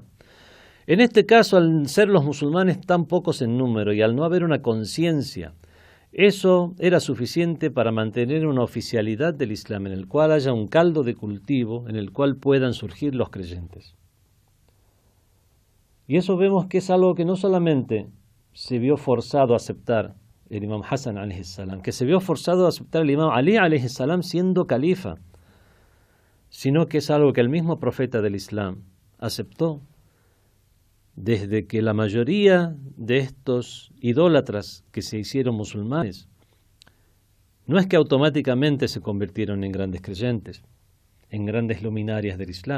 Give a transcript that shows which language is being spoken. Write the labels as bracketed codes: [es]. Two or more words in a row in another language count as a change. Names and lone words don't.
[es] En este caso, al ser los musulmanes tan pocos en número y al no haber una conciencia, eso era suficiente para mantener una oficialidad del Islam en el cual haya un caldo de cultivo en el cual puedan surgir los creyentes. Y eso vemos que es algo que no solamente se vio forzado a aceptar el imam Hassan [ar] عليه السلام, [es] que se vio forzado a aceptar el imam Ali [ar] عليه السلام [es] siendo califa, sino que es algo que el mismo profeta del Islam aceptó desde que la mayoría de estos idólatras que se hicieron musulmanes no es que automáticamente se convirtieron en grandes creyentes, en grandes luminarias del Islam.